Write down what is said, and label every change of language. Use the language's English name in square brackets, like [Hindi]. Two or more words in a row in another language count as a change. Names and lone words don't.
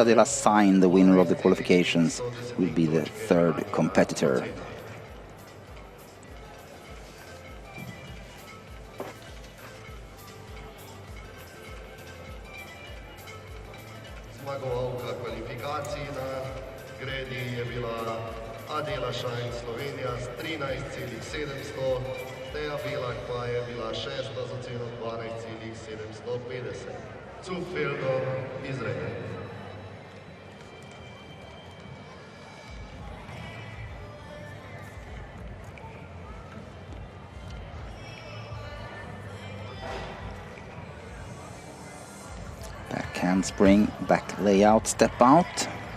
[English] Adela Sain, the winner of the qualifications, will be the third competitor. Adela Sain, [Slovenian] Slovenija s 13,700, Teja Belak pa je bila šesta z oceno 12,750. Suf Feldon, Izrael. [English] Back handspring, back layout, step out.